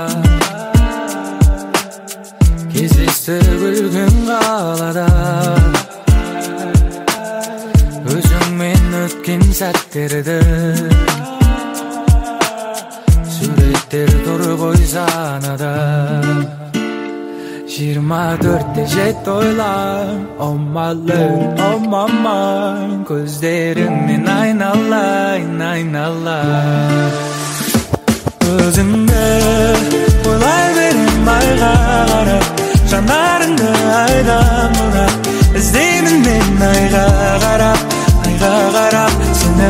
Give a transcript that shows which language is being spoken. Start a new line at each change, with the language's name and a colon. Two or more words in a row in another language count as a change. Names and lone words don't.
Kazakh: кездесті күлгін қалада. Өзіңмен өткен сәттерді суреттер тұр ғой санада. 24-те жет ойлам,
English: oh my love, oh my mind.
Kazakh: Көздеріңнен айналайын, айналайын. Өзіңді ойлай берем айға қарап, жанарыңды айдан ұрап, іздеймін мен айға қарап, айға қарап.